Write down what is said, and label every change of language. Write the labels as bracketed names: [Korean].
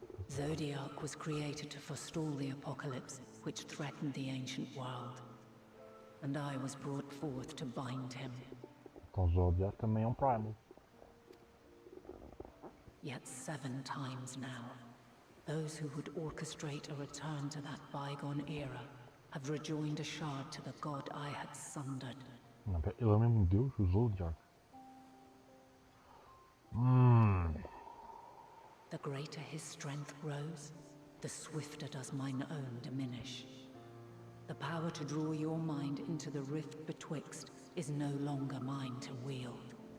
[English] Zodiac was created to forestall the apocalypse, which threatened the ancient world. And I was brought forth to bind him. [Portuguese] Então Zodiac também é um primal. [English] Yet 7 times now, those who would orchestrate a return to that bygone era have rejoined a shard to the god I had sundered. [Portuguese] Não, ele é mesmo Deus, o Zodiac. [English] The greater his strength grows, the swifter does mine own diminish. The power to draw your mind into the rift betwixt is no longer mine to wield.